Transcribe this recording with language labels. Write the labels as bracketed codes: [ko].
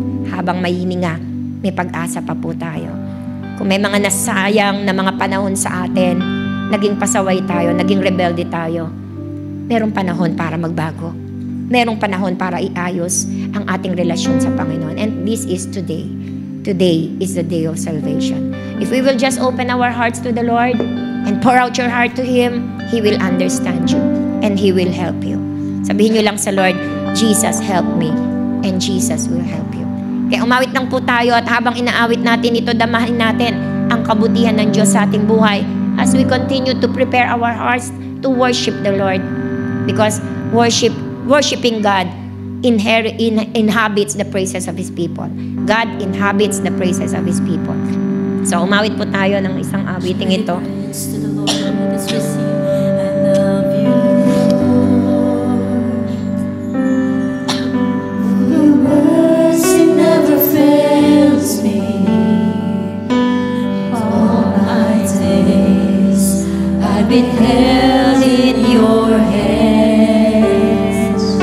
[tl] Habang may hininga, may pag-asa pa po tayo. Kung may mga nasayang na mga panahon sa atin, naging pasaway tayo, naging rebelde tayo, merong panahon para magbago. Merong panahon para iayos ang ating relasyon sa Panginoon. [en] And this is today. Today is the day of salvation. If we will just open our hearts to the Lord and pour out your heart to Him, He will understand you and He will help you. [tl] Sabihin nyo lang sa Lord, [en] Jesus, help me, and Jesus will help you. [tl] Kaya umawit lang po tayo at habang inaawit natin ito, damahin natin ang kabutihan ng Diyos sa ating buhay [en] as we continue to prepare our hearts to worship the Lord. Because worshiping God inhabits the praises of His people. God inhabits the praises of His people. [tl] So umawit po tayo ng isang awiting ito. [en] To the Lord, let's just sing. I love you, Lord. Your mercy never fails me. All my days I've been held in your hands.